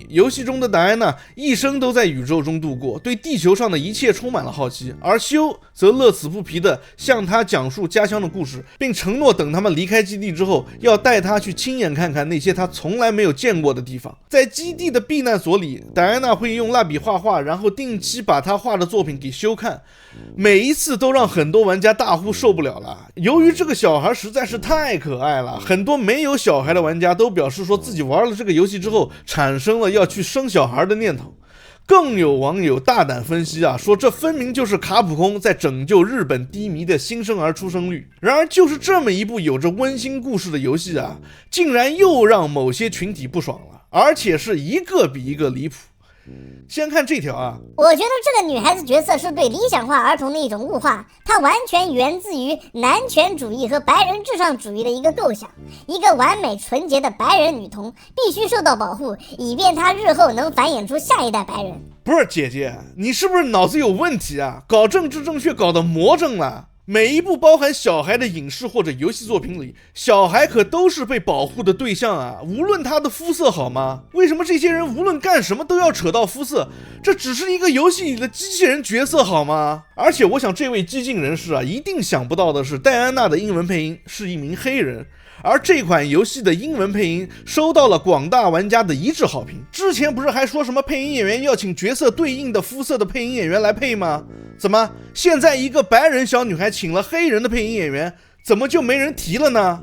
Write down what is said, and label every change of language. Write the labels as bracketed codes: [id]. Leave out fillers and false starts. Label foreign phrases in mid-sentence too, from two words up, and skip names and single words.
[zh] 遊戲中的戴安娜一生都在宇宙中度過，對地球上的一切充滿了好奇，而修則樂此不疲地向他講述家鄉的故事，並承諾等他們離開基地之後，要帶他去親眼看看那些他從來沒有見過的地方。在基地的避難所裡，戴安娜會用蠟筆畫畫，然後定期把他畫的作品給修看，每一次都讓很多玩家大呼受不了了。由於這個小孩實在是太可愛了，很多沒有小孩的玩家都表示說自己玩了這個遊戏之後產生了要去生小孩的念頭。更有網友大膽分析啊，說這分明就是卡普空在拯救日本低迷的新生兒出生率。然而就是这麼一部有着溫馨故事的遊戲啊，竟然又讓某些群體不爽了，而且是一個比一個離譜。先看這條啊，我覺得這個女孩子角色是對理想化兒童的一種物化，它完全源自於男權主義和白人至上主義的一個構想。一個完美純潔的白人女童必須受到保護，以便她日後能繁衍出下一代白人。不是姐姐，你是不是腦子有問題啊？搞政治正確搞得魔怔了。每一部包含小孩的影視或者遊戲作品裡，小孩可都是被保護的對象啊，無論他的膚色好嗎？為什麼這些人無論幹什麼都要扯到膚色？這只是一個遊戲裡的機器人角色好嗎？而且我想這位激進人士啊，一定想不到的是，戴安娜的英文配音是一名黑人，而這款遊戲的英文配音收到了廣大玩家的一致好評。之前不是還說什麼配音演員要請角色對應的膚色的配音演員來配嗎？怎麼現在一個白人小女孩請了黑人的配音演員，怎麼就沒人提了呢？